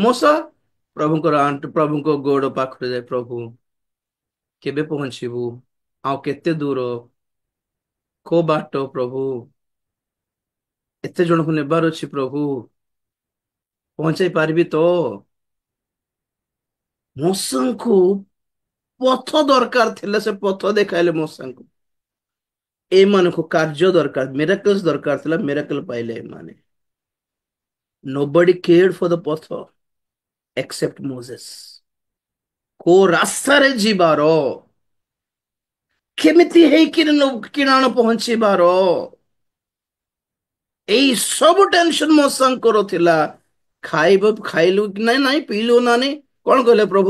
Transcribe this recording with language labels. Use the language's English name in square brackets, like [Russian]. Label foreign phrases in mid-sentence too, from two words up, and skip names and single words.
[Odia] ମୂଷା ପ୍ରଭୁଙ୍କର ପ୍ରଭୁଙ୍କ ଗୋଡ ପାଖରେ ଯାଏ, ପ୍ରଭୁ କେବେ ପହଞ୍ଚିବୁ, ଆଉ କେତେ ଦୂର, କୋ ବାଟ ପ୍ରଭୁ, ଏତେ ଜଣକୁ ନେବାର ଅଛି ପ୍ରଭୁ, ପହଞ୍ଚାଇ ପାରିବି ତ? ମୂଷାଙ୍କୁ ପଥ ଦରକାର ଥିଲା, ସେ ପଥ ଦେଖାଇଲେ ମୂଷାଙ୍କୁ। ଏମାନଙ୍କୁ କାର୍ଯ୍ୟ ଦରକାର, ମିରାକଲ୍ସ ଦରକାର ଥିଲା, ମିରାକଲ ପାଇଲେ ଏମାନେ। [English] Nobody cared for the path except Moses। [Odia] କୋଉ ରାସ୍ତାରେ ଯିବାର, କେମିତି ହେଇକିରି କିଣାଣ ପହଞ୍ଚିବାର, ଏଇ ସବୁ ଟେନସନ ମୂଷାଙ୍କର ଥିଲା। ଖାଇବ, ଖାଇଲୁ କି ନାଇଁ, ନାଇଁ ପିଇଲୁ ନା ନାଇଁ, କଣ କହିଲେ ପ୍ରଭୁ?